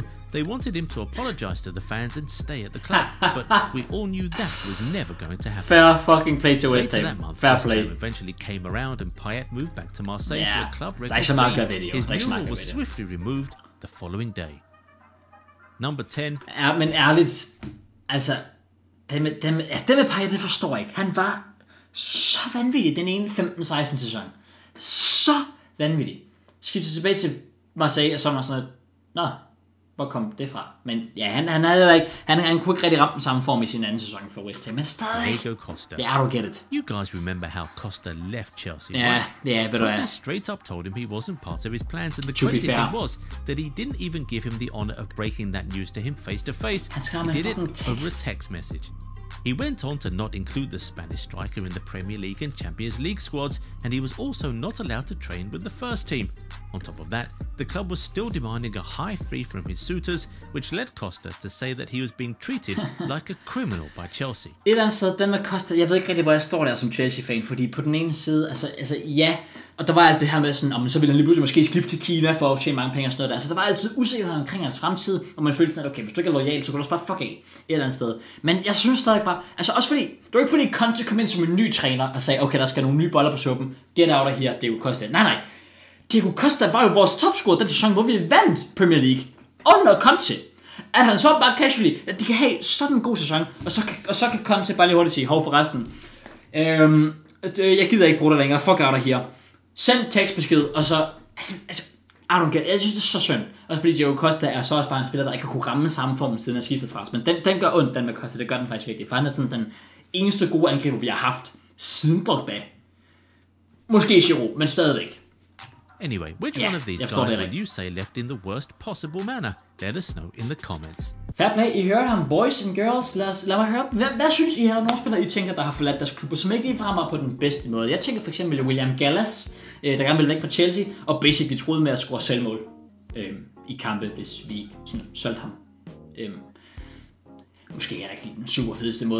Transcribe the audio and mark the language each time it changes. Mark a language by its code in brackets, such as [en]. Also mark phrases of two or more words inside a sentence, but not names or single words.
[en] They wanted him to apologise to the fans and stay at the club, but we all knew that was never going to happen. Fair fucking play to West Ham. That month, Fair West play. Ham eventually came around and Payet moved back to Marseille for a club record fee. His mural was swiftly removed the following day. Number 10. [da] Ja, men ærligt, altså, det med Payet, det forstår jeg ikke. Han var så vanvittig den ene 15-16 sæson. Så vanvittig. Skiftede tilbage til Marseille, og så var sådan noget, hvor kom det fra? Men ja, han kunne ikke rigtig ramme den samme form i sin anden sæson for West Ham, men stadig. Diego Costa. [en] Yeah, I don't get it. You guys remember how Costa left Chelsea, right? Yeah, but Costa straight up told him he wasn't part of his plans, and the crazy thing was that he didn't even give him the honor of breaking that news to him face to face. He did it over a text message. He went on to not include the Spanish striker in the Premier League and Champions League squads, and he was also not allowed to train with the first team. On top of that, the club was still demanding a high fee from his suitors, which led Costa to say that he was being treated like a criminal by Chelsea. [da] Et eller andet sted, den med Costa, jeg ved ikke rigtig, hvor jeg står der som Chelsea-fan, fordi på den ene side, altså ja, og der var alt det her med sådan, om så ville han lige pludselig måske skifte til Kina for at tjene mange penge og sådan noget der. Altså der var altid usikkerhed omkring hans fremtid, og man følte sådan, at okay, hvis du ikke er loyal, så kan du også bare fuck af et eller andet sted. Men jeg synes stadig bare, altså også fordi, det var ikke fordi Conte kom ind som en ny træner og sagde, okay, der skal nogle nye boller på suppen, det der her, det er jo Costa. Nej, Diego Costa var jo vores topscorer den sæson, hvor vi vandt Premier League under Conte. At han så bare casually, at de kan have sådan en god sæson, og så kan Conte bare lige hurtigt sige, hov forresten, jeg gider ikke bruge det længere, [en] fuck out of here. [da] Send tekstbesked, og så, altså, [en] I don't get it. [da] Jeg synes, det er så synd. Også fordi Diego Costa er så også bare en spiller, der ikke har kunne ramme samme form, siden han skiftede fra os. Men den gør ondt, den med Costa, det gør den faktisk virkelig. For han er sådan den eneste gode angriber, vi har haft siden Drogba. Måske Giroud, men stadigvæk. [en] Anyway, which one of these guys would you say left in the worst possible manner? Let us know in the comments. Fair play, [da] I hørte ham, [en] boys and girls. [da] Lad mig høre, hvad synes I her, nogle spillere, I tænker, der har forladt deres klubber, som ikke lige fremmer på den bedste måde? Jeg tænker for eksempel William Gallas, der gerne vil væk fra Chelsea, og basically troede med at score selvmål i kampe, hvis vi sådan solgte ham. Måske er der ikke lige den super fedeste måde.